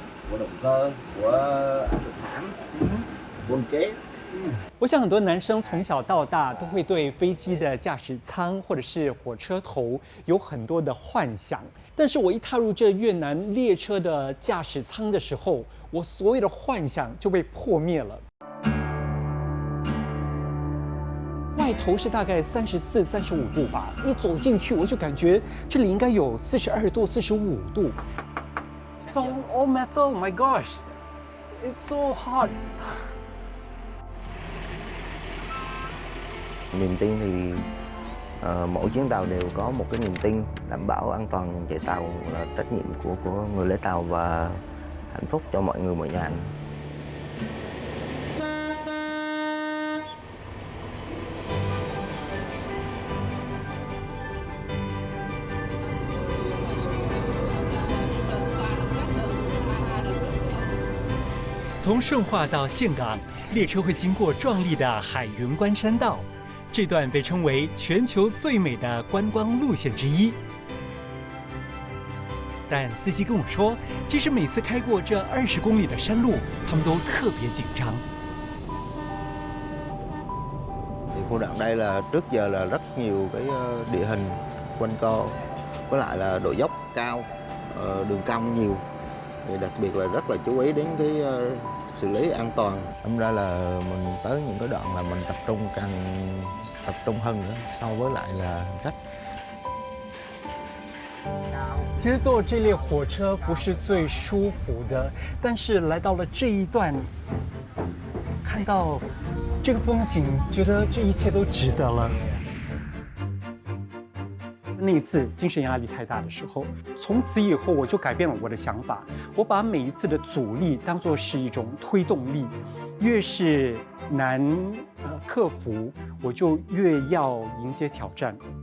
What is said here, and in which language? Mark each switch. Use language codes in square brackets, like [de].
[vi] Của động cơ, của áp lực hãm, bồn kế. [zh] 我想很多男生从小到大都会对飞机的驾驶舱或者是火车头有很多的幻想，但是我一踏入这越南列车的驾驶舱的时候，我所有的幻想就被破灭了。外头是大概34、35度吧，一走进去我就感觉这里应该有42度、45度。 [en] So all metal, my gosh, it's so hot. [vi] Niềm tin thì mỗi chuyến tàu đều có một cái niềm tin đảm bảo an toàn chạy tàu là trách nhiệm của người lái tàu và hạnh phúc cho mọi người mọi nhà. [zh] 从顺化到岘港，列车会经过壮丽的海云关山道，这段被称为全球最美的观光路线之一。但司机跟我说，即使每次开过这20公里的山路，他们都特别紧张。 [vi] Khu đoạn đây là trước giờ là rất nhiều cái địa hình quanh co, với lại là độ dốc cao, đường cong nhiều. Thì đặc biệt là rất là chú ý đến cái xử lý an toàn. Đâm ra là mình tới những cái đoạn là mình càng tập trung hơn nữa so với lại là hành khách. [zh] 其实坐这列火车不是最舒服的，但是来到了这一段，看到这个风景，觉得这一切都值得了。那一次精神压力太大的时候，从此以后我就改变了我的想法，我把每一次的阻力当作是一种推动力，越是难克服，我就越要迎接挑战。